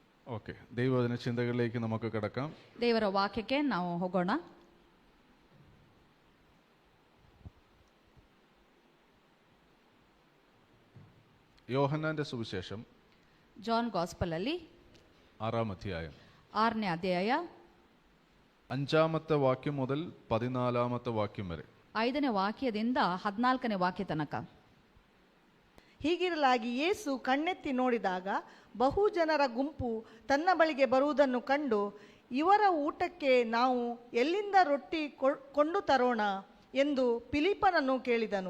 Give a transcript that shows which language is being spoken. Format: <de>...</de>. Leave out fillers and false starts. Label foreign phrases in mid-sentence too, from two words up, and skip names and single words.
<ml>ഓക്കെ, ദൈവവചന ചിന്തകളിലേക്ക് നമുക്ക് കിടക്കാം.</ml> <kn>ದೇವರ ವಾಕ್ಯಕ್ಕೆ ನಾವು ಹೋಗೋಣ.</kn> <ml>യോഹന്നാന്റെ സുവിശേഷം</ml> <kn>ಜಾನ್ ಗಾಸ್ಪಲ್ ಅಲ್ಲಿ</kn> <ml>6-ാം അധ്യായം</ml> <kn>6ನೇ ಅಧ್ಯಾಯ</kn> <ml>5-ാമത്തെ വാക്യം മുതൽ 14-ാമത്തെ വാക്യം വരെ.</ml> <kn>5ನೇ ವಾಕ್ಯದಿಂದ 14ನೇ ವಾಕ್ಯ ತನಕ. ಹೀಗಿರಲಾಗಿ ಯೇಸು ಕಣ್ಣೆತ್ತಿ ನೋಡಿದಾಗ ಬಹು ಜನರ ಗುಂಪು ತನ್ನ ಬಳಿಗೆ ಬರುವುದನ್ನು ಕಂಡು, ಇವರ ಊಟಕ್ಕೆ ನಾವು ಎಲ್ಲಿಂದ ರೊಟ್ಟಿ ಕೊಂಡು ತರೋಣ ಎಂದು ಫಿಲಿಪ್ಪನನ್ನು ಕೇಳಿದನು.</kn>